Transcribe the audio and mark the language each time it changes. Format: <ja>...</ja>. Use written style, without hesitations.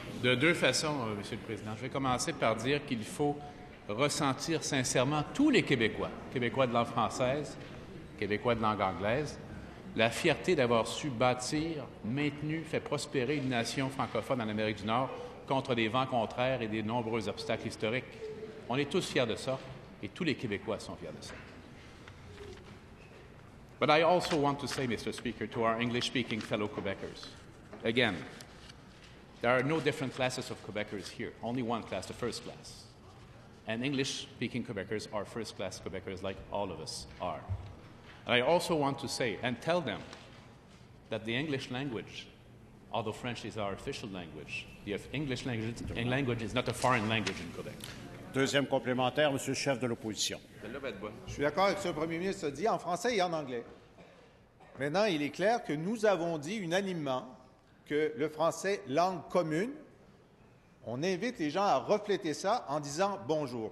<fr>De 2 façons, Monsieur le Président. Je vais commencer par dire qu'il faut ressentir sincèrement tous les Québécois, Québécois de langue française, Québécois de langue anglaise, la fierté d'avoir su bâtir, maintenu, fait prospérer une nation francophone en Amérique du Nord contre des vents contraires et des nombreux obstacles historiques. On est tous fiers de ça et tous les Québécois sont fiers de ça.</fr> <en>But I also want to say, Mr. Speaker, to our English-speaking fellow Quebecers, again, there are no different classes of Quebecers here, only one class, the first class. And English-speaking Quebecers are first-class Quebecers like all of us are. And I also want to say and tell them that the English language, although French is our official language, the English language is not a foreign language in Quebec.</en> <fr>Deuxième complémentaire, monsieur le chef de l'opposition. Je suis d'accord avec ce que le Premier ministre a dit en français et en anglais. Maintenant, il est clair que nous avons dit unanimement que le français, langue commune, on invite les gens à refléter ça en disant bonjour.</fr>